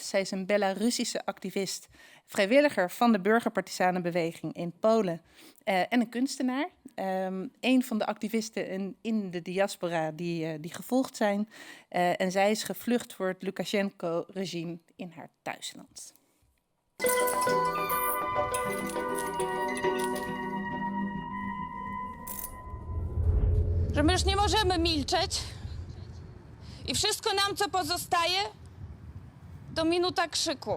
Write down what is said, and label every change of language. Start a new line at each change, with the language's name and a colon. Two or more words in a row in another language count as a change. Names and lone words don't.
Dutch: Zij is een Belarussische activist, vrijwilliger van de burgerpartisanenbeweging in Polen en een kunstenaar. Een van de activisten in de diaspora die gevolgd zijn. En zij is gevlucht voor het Lukasjenko-regime in haar thuisland.
Polish: Że my już nie możemy milczeć i wszystko nam, co pozostaje, to minuta krzyku.